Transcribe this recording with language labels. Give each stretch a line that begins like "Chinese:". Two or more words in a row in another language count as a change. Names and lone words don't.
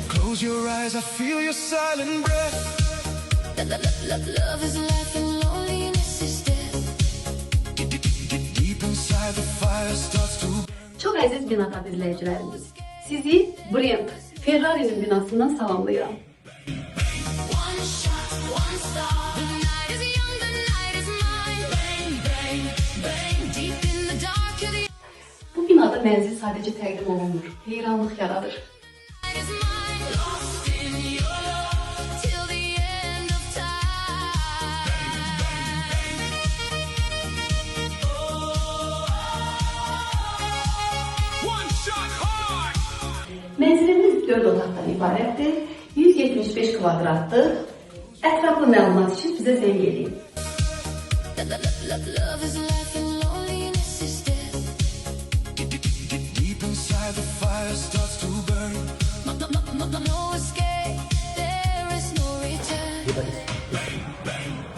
English: close your eyes, I feel your silent breath. Love is life and loneliness is death. Deep inside the fire starts to.
Azerbaijani: Çok əziz Binatad izləyicilərimiz, sizi Brent Ferrari'nin binasından salamlayıram.
English: One shot, one star. The night is young, the night is mine. Bang, bang, bang. Deep in the dark, you're the
Azerbaijani: Bu binada mənzil sadəcə təqdim olunmur, heyranlıq yaradır.
English: night is mine. Lost in your love till the end of time. One shot hard.
Azerbaijani: Mənzilimiz 4 otaqdan ibarətdir, 175 kvadratdır. Ətraflı məlumat üçün bizə zəng edin.
English: Love is life and loneliness is death. Deep inside the fire starts to burn. No escape, there is no return. Bang, bang,